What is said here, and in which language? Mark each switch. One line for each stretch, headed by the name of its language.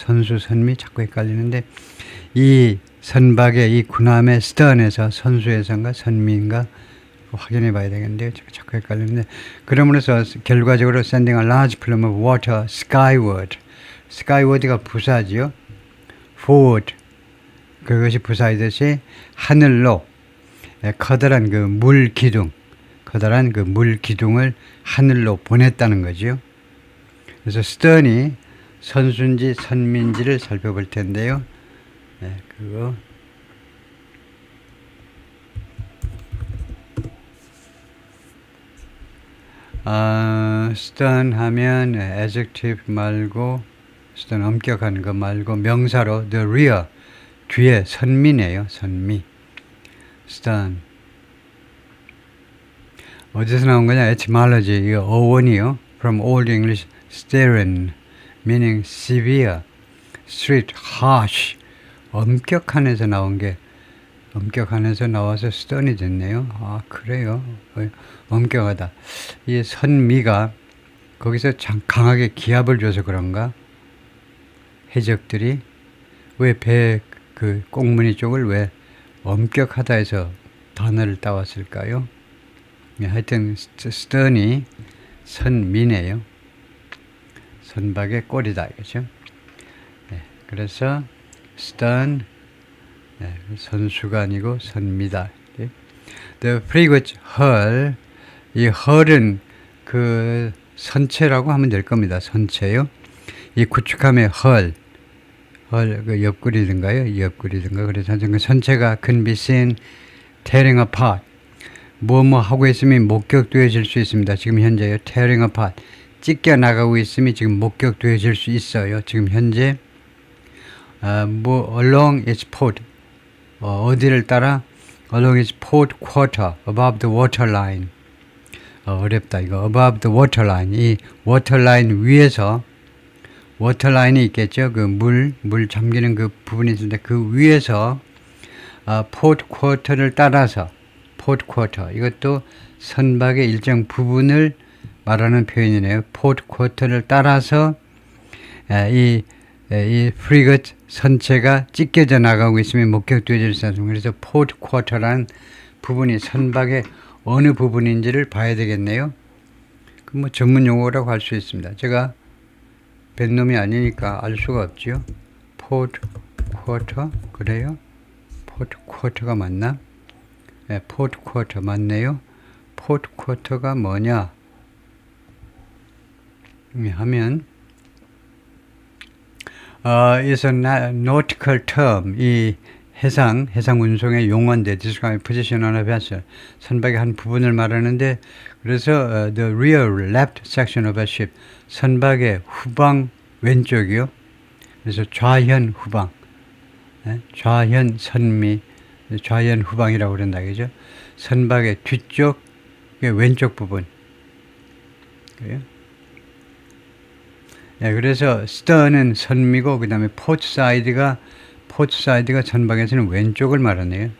Korean: 선수, 선미 자꾸 헷갈리는데, 이 선박의 이 군함의 stern에서 선수에서인가 선미인가 확인해 봐야 되겠는데요. 자꾸 헷갈리는데, 그러므로서 결과적으로
English: sending a large plume of water skyward.
Korean: skyward가 부사지요.
English: forward.
Korean: 그것이 부사이듯이 하늘로 커다란 그 물 기둥, 커다란 그 물 기둥을 하늘로 보냈다는 거죠. 그래서 stern이 선수인지 선미인지를 살펴볼 텐데요. 그거 stern 하면 adjective 말고 stern 엄격한 거 말고 명사로
English: the rear,
Korean: 뒤에 선미네요. 선미. stern. 어디서 나온 거냐? etymology. 이거 어원이요.
English: From Old English stern, meaning severe, strict, harsh.
Korean: 엄격한에서 나온 게 엄격한에서 나와서 stern이 됐네요. 아, 그래요. 엄격하다. 이 선미가 거기서 강하게 기압을 줘서 그런가? 해적들이 왜 배 그 꽁무니 쪽을 왜 엄격하다 해서 단어를 따왔을까요? 하여튼 stern이 선미네요. 선박의 꼬리다 이거죠. 그래서 stern, 선수가 아니고 선미다.
English: The frigate hull,
Korean: 이 hull은 그 선체라고 하면 될 겁니다. 선체요. 이 구축함의 hull, 그 옆구리든가요? 옆구리든가. 그래서 그 선체가
English: can be seen tearing apart.
Korean: 뭐뭐 하고 있으면 목격되어질 수 있습니다. 지금 현재요.
English: tearing apart.
Korean: 찢겨 나가고 있으면 지금 목격되어질 수 있어요. 지금 현재
English: along its port,
Korean: 어디를 따라?
English: along its port quarter, above the waterline.
Korean: 어렵다 이거.
English: above the waterline.
Korean: 이 waterline 위에서, 워터라인이 있겠죠. 그 물 잠기는 그 부분이 있는데 그 위에서 포트 쿼터를 따라서, 포트 쿼터, 이것도 선박의 일정 부분을 말하는 표현이네요. 포트 쿼터를 따라서 이 프리거트 선체가 찢겨져 나가고 있으면 목격되어질 수 있습니다. 그래서 포트 쿼터라는 부분이 선박의 어느 부분인지를 봐야 되겠네요. 그 뭐 전문 용어라고 할 수 있습니다. 제가 뱃놈이 아니니까 알 수가 없죠. 포트 쿼터, 그래요? 포트 쿼터가 맞나? 네, 포트 쿼터 맞네요. 포트 쿼터가 뭐냐 하면
English: is a nautical term.
Korean: 이 해상 운송의 용어인데
English: describe position on a vessel.
Korean: 선박의 한 부분을 말하는데, 그래서
English: the rear left section of a ship.
Korean: 선박의 후방 왼쪽이요. 그래서 좌현 후방, 좌현 선미, 좌현 후방이라고 그런다 그죠? 선박의 뒤쪽 왼쪽 부분. 그래요? 그래서 stern은 선미고, 그 다음에 port side가 선박에서는 왼쪽을 말하네요.